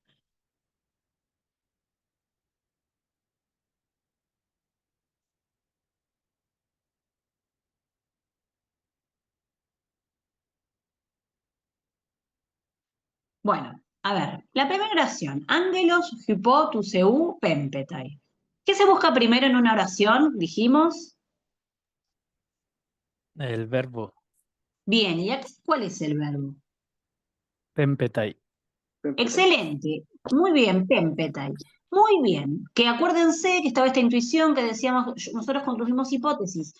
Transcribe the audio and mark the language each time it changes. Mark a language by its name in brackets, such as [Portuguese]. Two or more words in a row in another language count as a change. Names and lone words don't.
[Spanish] Bueno, a ver, la primera oración, [Greek] ἄγγελος, ὑπό, τοῦ θεοῦ, πέμπεται. [Spanish] ¿Qué se busca primero en una oración? Dijimos. El verbo Bien, ¿y acá cuál es el verbo? pempetai. Excelente, muy bien, pempetai. Muy bien, que acuérdense que estaba esta intuición que decíamos, nosotros construimos hipótesis.